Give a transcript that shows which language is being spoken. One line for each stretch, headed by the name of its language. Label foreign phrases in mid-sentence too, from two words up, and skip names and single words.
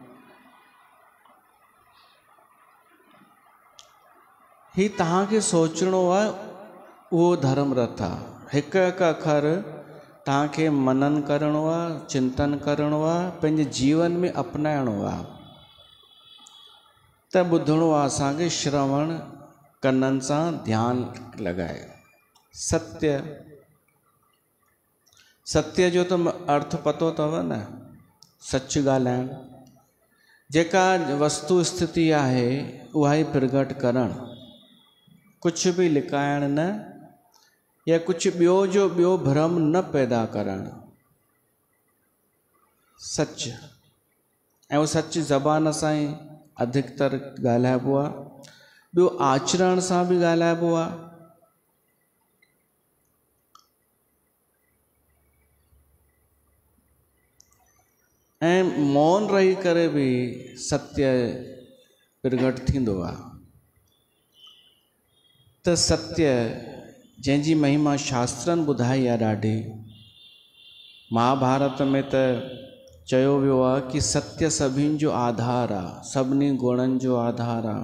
Sindhi: ही तव्हांखे सोचणो आहे, उहो धर्म रथ आहे। हिकु हिकु अखर तव्हांखे मनन करिणो आहे, चिंतन करिणो आहे, पंहिंजे जीवन में अपनाइणो आहे। त ॿुधणो आहे असांखे श्रवण कननि सां ध्यानु लॻाए। सत्य, सत्य जो त अर्थ पतो अथव न, सच ॻाल्हाइण। जेका वस्तु स्थिति आहे उहा ई प्रगट करणु, कुझु बि लिकाइण न, या कुझु ॿियो जो ॿियो भ्रम न पैदा करणु। सच, ऐं उहो सच ज़बान सां ई अधिकतर ॻाल्हाइबो आहे। ॿियो आचरण सां बि ॻाल्हाइबो आहे। ऐं मौन रही करे बि सत्य प्रगट थींदो आहे। त सत्य जंहिंजी महिमा शास्त्रनि ॿुधाई आहे ॾाढी। महाभारत में त चयो वियो आहे कि सत्य सभिनि जो आधार आहे, सभिनी गुणनि जो आधार आहे।